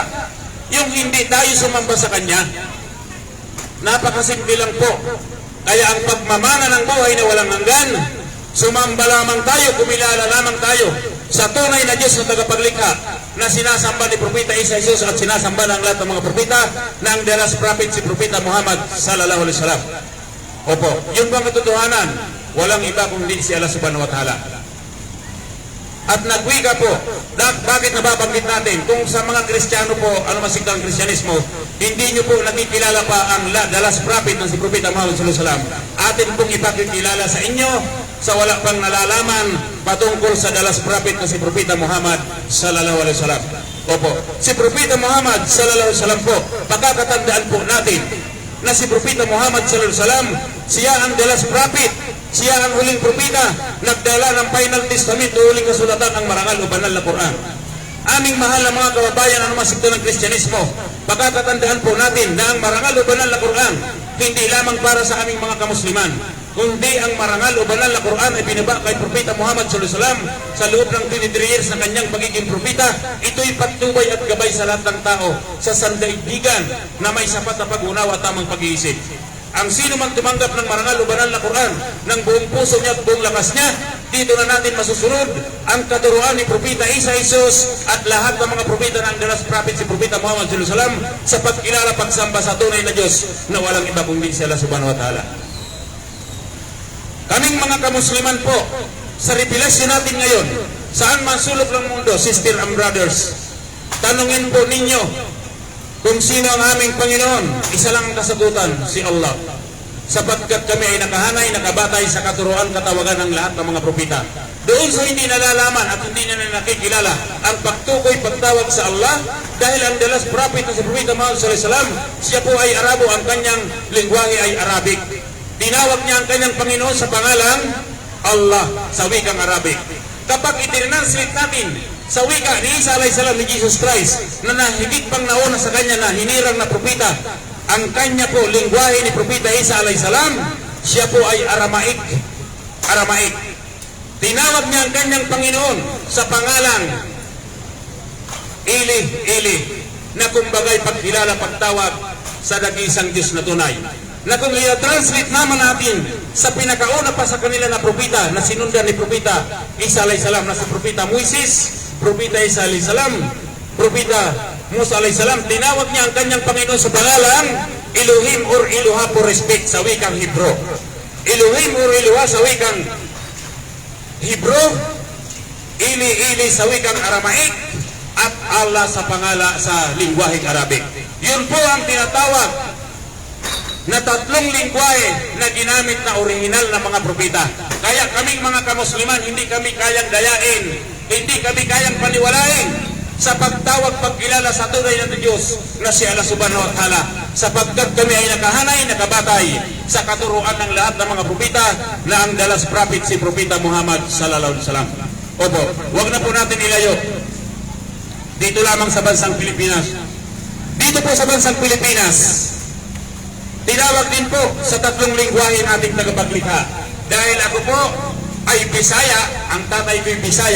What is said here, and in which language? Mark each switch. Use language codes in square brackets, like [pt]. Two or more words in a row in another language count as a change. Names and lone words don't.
[tl] Yung hindi tayo sumamba sa Kanya, napakasimple lang po. Kaya ang pagmamana ng buhay na walang hanggan, sumamba lamang tayo, kumilala lamang tayo sa tunay na Diyos na tagapaglikha na sinasamba ni Propeta Isa Jesus at sinasamba ng lahat ng mga propeta na ang [en] the last prophet [tl] si Propeta Muhammad [ar] صلى الله عليه وسلم. [tl] Opo, yun bang katotohanan? Walang iba kundi si Allah [ar] سبحانه وتعالى. [tl] At nagwika po, bakit nababanggit natin? Kung sa mga Kristiyano po, ano masiglang Kristyanismo, hindi nyo po nakikilala pa ang [en] the last prophet [tl] ng si Propeta Muhammad [ar] صلى الله عليه وسلم. [tl] Atin pong ipakikilala sa inyo sa wala pang nalalaman patungkol sa [en] the last prophet [tl] ng si Propeta Muhammad [ar] صلى الله عليه وسلم. [tl] Opo, si Propeta Muhammad [ar] صلى الله عليه وسلم [tl] po, pagkakatandaan po natin na si Propeta Muhammad [ar] صلى الله عليه وسلم, [tl] siya ang [en] the last prophet, [tl] siya ang huling propeta, nagdala ng [en] final testament [tl] o huling kasulatan ang marangal o banal na Quran. Aming mahal na mga kababayan, ano masigto ng Kristyanismo, pagkakatandaan po natin na ang marangal o banal na Quran hindi lamang para sa aming mga kamusliman, kundi ang marangal o banal na Quran ay binaba kay Propeta Muhammad [ar] صلى الله عليه وسلم [tl] sa loob ng 23 years na kanyang pagiging propeta. Ito'y patnubay at gabay sa lahat ng tao sa sandaigdigan na may sapat na pag-unawa at tamang pag-iisip. Ang sino mang tumanggap ng marangal o banal na Quran ng buong puso niya at buong lakas niya, dito na natin masusunod ang katuruan ni Propeta Isa Jesus at lahat ng mga propeta ng [en] the last prophet [tl] si Propeta Muhammad [ar] صلى الله عليه وسلم [tl] sa pagkilala pagsamba sa tunay na Diyos na walang iba kundi si Allah [ar] سبحانه وتعالى. [tl] Kaming mga kamusliman po, sa revelasyon natin ngayon, saan man sulok ng mundo, [en] sister and brothers, [tl] tanungin po ninyo kung sino ang aming Panginoon. Isa lang ang kasagutan, si Allah. Sapagkat kami ay nakahanay, nakabatay sa katuruan, katawagan ng lahat ng mga propeta. Doon sa hindi nalalaman at hindi na nakikilala ang pagtukoy, pagtawag sa Allah, dahil ang [en] the last prophet [tl] na si Propeta Muhammad [ar] صلى الله عليه وسلم, [tl] siya po ay Arabo, ang kanyang lingwahe ay Arabic. Tinawag niya ang kanyang Panginoon sa pangalang Allah sa wikang Arabic. Kapag itinranslate natin sa wika ni Isa [ar] عليه السلام [tl] ni Jesus Christ na higit pang nauna sa kanya na hinirang na propeta, ang kanya po lingwahe ni Propeta Isa [ar] عليه السلام, [tl] siya po ay Aramaic. Aramaic. Tinawag niya ang kanyang Panginoon sa pangalang Ili na kumbagay pagkilala, pagtawag sa dagisang Diyos na tunay. Na kung i-translate naman natin sa pinakauna pa sa kanila na propeta na sinundan ni Propeta Isa [ar] عليه السلام [tl] na si Propeta Moises, Propeta Isa [ar] عليه السلام, [tl] Propeta Musa [ar] عليه السلام, [tl] tinawag niya ang kanyang Panginoon sa pangalang Elohim or Eloha [en] for respect [tl] sa wikang Hebro. Elohim or Eloha sa wikang Hebro, Ili sa wikang Aramaic, at Allah sa pangala sa lingwaheng Arabic. Yun po ang tinatawag na tatlong lingwahe na ginamit na orihinal na mga propeta. Kaya kaming mga kamusliman, hindi kami kayang dayain, hindi kami kayang paniwalain sa pagtawag, pagkilala sa tunay na Diyos na si Allah [ar] سبحانه وتعالى, [tl] sapagkat kami ay nakahanay, nakabatay sa katuruan ng lahat ng mga propeta na ang [en] the last prophet [tl] si Propeta Muhammad [ar] صلى الله عليه وسلم. [tl] Opo, wag na po natin ilayo. Dito lamang sa bansang Pilipinas. Dito po sa bansang Pilipinas, tinawag din po sa tatlong lingwahe nating tagapaglikha. Dahil ako po ay Bisaya, ang tatay ko ay Bisaya.